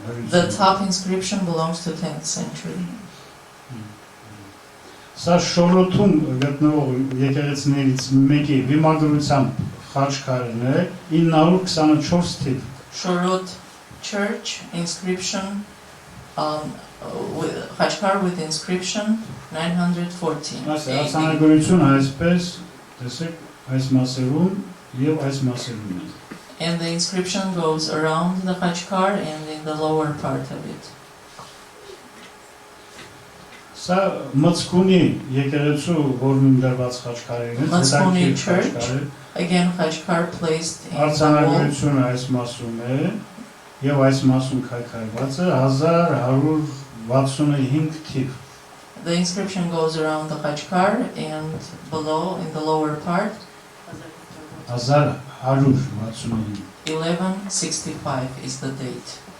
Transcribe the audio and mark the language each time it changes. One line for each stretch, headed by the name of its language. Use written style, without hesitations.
English: The top inscription belongs to 10th century.
Armenian: Սա Շորոթում գտնվող եկեղեցիներից մեկի վիմագրությամբ խաչքարն է 924 թիվ։
English: Shorot church inscription, khachkar with inscription 914.
Armenian: Այս
English: AD.
Armenian: արձանագրությունը այսպես, տեսեք, այս մասերում եւ այս մասերում է։
English: And the inscription goes around the khachkar and in the lower part of it.
Armenian: Սա Մծկունի եկեղեցու որում դրված խաչքարերն են, Մծկունի հետաքրքիր
English: church.
Armenian: խաչքարեր։
English: Again, khachkar placed in the wall.
Armenian: Արձանագրությունը այս մասում է եւ այս մասում քայքայված է 1165 թիվ։
English: The inscription goes around the Khachkar and below in the lower part 1165 is the date.